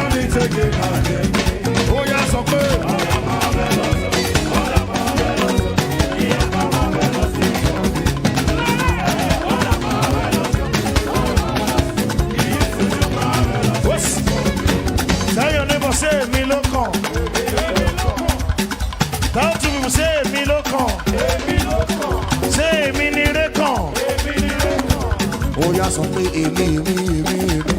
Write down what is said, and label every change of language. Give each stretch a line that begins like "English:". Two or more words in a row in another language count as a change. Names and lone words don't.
Yoruba: Ó yá sọ pé.
English: Tell your neighbor, say me local. Tell two people, say me local. Say me
Yoruba: ni rekan. Ó yá sọ pé èmi.